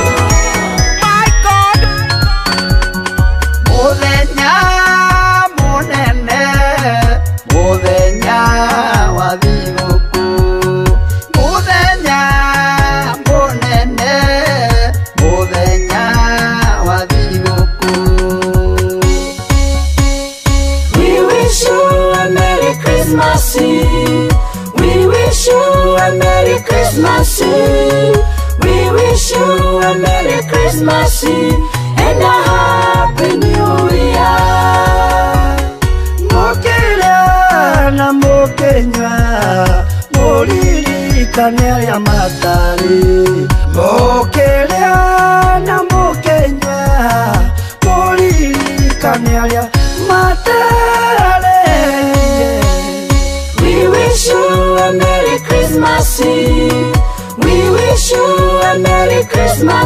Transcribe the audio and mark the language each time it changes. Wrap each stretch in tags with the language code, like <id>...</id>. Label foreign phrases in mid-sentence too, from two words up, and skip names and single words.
<en>My God,</en> <ki>muthenya munene, muthenya wa thigũkũ, muthenya munene, muthenya wa thigũkũ.</ki> <en>We wish you a Merry Christmas. We wish you a Merry Christmas. We wish you a Merry Christmas and a Happy New Year.</en> <ki>Mũkĩrĩa na mũkĩnyua mũririkane arĩa matarĩ. Mũkĩrĩa na mũkĩnyua mũririkane arĩa matarĩ.</ki> <en>We wish you a Merry Christmas. We wish you a Merry Christmas.</en>